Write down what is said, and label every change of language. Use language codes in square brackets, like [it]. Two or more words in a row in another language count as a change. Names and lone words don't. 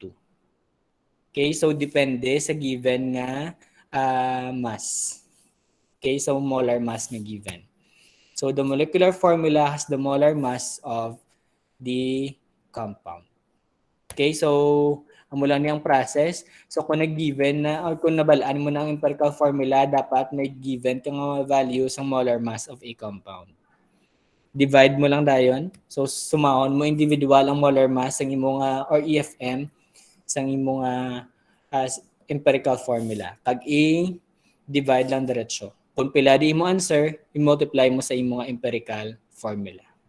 [hil] Okay, so depende sa given nga mass. [en] Okay, so molar mass [hil] nga given. [en] So the molecular formula has the molar mass of the compound. [hil] Okay, so amo lang niyang process. So kung nag-given na or kung nabalaan mo na ang [en] empirical formula, [hil] dapat may given kang value sa [en] molar mass of a compound. [hil] Divide mo lang dayon. So sumahon mo individual ang [en] molar mass [hil] ng imong or EFM sa imong [en] empirical formula. [hil] Kag i-divide lang diretso. Kung pila di mo answer, i-multiply mo sa imong [en] empirical formula.